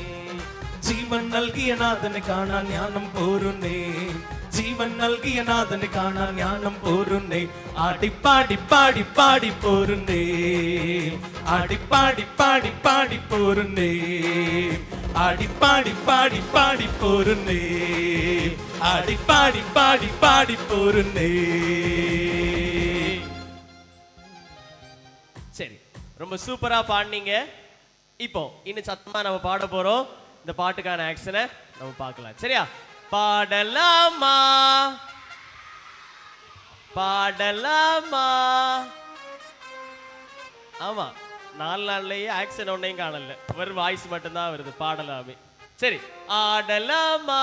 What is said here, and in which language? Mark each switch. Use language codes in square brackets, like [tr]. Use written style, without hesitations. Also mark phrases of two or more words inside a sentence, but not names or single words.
[ml] ജീവൻ നൽകിയ നാഥന് കാണാൻ ജ്ഞാനം പോരുന്നേ ജീവൻ നൽകിയ നാഥന് കാണാൻ ജ്ഞാനം പോരുന്നേ ആടിപ്പാടി പാടി പാടി പോരുന്നേ ആടിപ്പാടി പാടി പാടി പോരുന്നേ ആടിപ്പാടി പാടി പാടി പോരുന്നേ ആടിപ്പാടി പാടി പാടി പോരുന്നേ [ta] சரி ரொம்ப சூப்பரா பாடுனீங்க இப்போ இன்னும் சத்தமா நம்ம பாட போறோம் இந்த பாட்டுக்கான ஆக்ஷனை நம்ம பார்க்கலாம் சரியா பாடலாமா பாடலாமா ஆமா 4 நாள்லயே ஆக்ஷன் ஒன்னையும் காணல வெறும் வாய்ஸ் மட்டும்தான் வருது பாடலாமே சரி ஆடலாமா